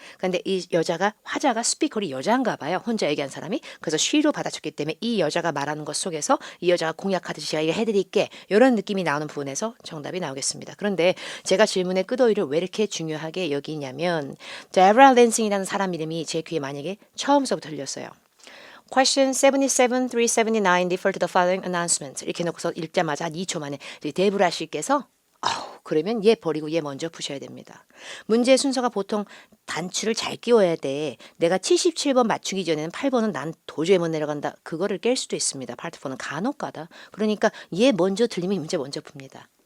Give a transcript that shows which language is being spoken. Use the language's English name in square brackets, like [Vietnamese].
[Korean] 근데 이 여자가 화자가 스피커리 여자인가 봐요. 혼자 얘기한 사람이. 그래서 she로 받아쳤기 때문에 이 여자가 말하는 것 속에서 이 여자가 공약하듯이 제가 이거 해드릴게. 이런 느낌이 나오는 부분에서 정답이 나오겠습니다. 그런데 제가 질문의 끝어휘를 왜 이렇게 중요하게 여기냐면 Deborah Lansing이라는 사람 이름이 제 귀에 만약에 처음서부터 들렸어요. [English] Question 77, 379 refer to the following announcement. [Korean] 이렇게 놓고서 읽자마자 한 2초 만에 데브라 씨께서 그러면 얘 버리고 얘 먼저 푸셔야 됩니다. 문제의 순서가 보통 단추를 잘 끼워야 돼. 내가 77번 맞추기 전에는 8번은 난 도저히 못 내려간다. 그거를 깰 수도 있습니다. 파트 4는 간혹 가다. 그러니까 얘 먼저 들리면 이 문제 먼저 풉니다.